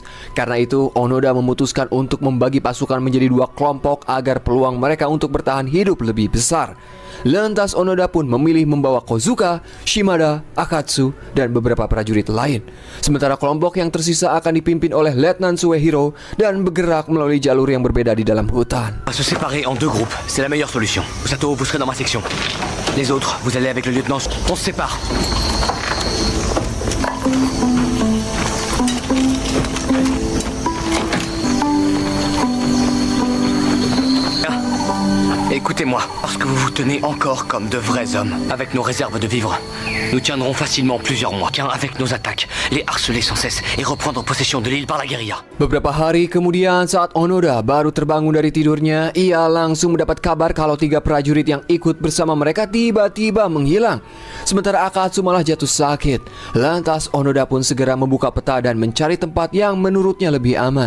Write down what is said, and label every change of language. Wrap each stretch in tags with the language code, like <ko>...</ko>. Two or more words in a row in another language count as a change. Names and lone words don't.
<id>Karena itu Onoda memutuskan untuk membagi pasukan menjadi 2 kelompok agar peluang mereka untuk bertahan hidup lebih besar. Lantas Onoda pun memilih membawa Kozuka, Shimada, Akatsu, dan beberapa prajurit lain. Sementara kelompok yang tersisa akan dipimpin oleh Letnan Suehiro dan bergerak melalui jalur yang berbeda di dalam hutan.</id> <fr>On va se séparer en 2 groupes, c'est la meilleure solution. Sato, vous serez dans ma section. Les autres, vous allez avec le lieutenant. On se sépare. Écoutez-moi, parce que vous vous tenez encore comme de vrais hommes, avec nos réserves de vivres, nous tiendrons facilement plusieurs mois, car avec nos attaques, les harceler sans cesse et reprendre possession de l'île par la guérilla.</fr> <id>Beberapa hari kemudian saat Onoda baru terbangun dari tidurnya, ia langsung mendapat kabar kalau 3 prajurit yang ikut bersama mereka tiba-tiba menghilang. Sementara Akatsu malah jatuh sakit. Lantas Onoda pun segera membuka peta dan mencari tempat yang menurutnya lebih aman.</id>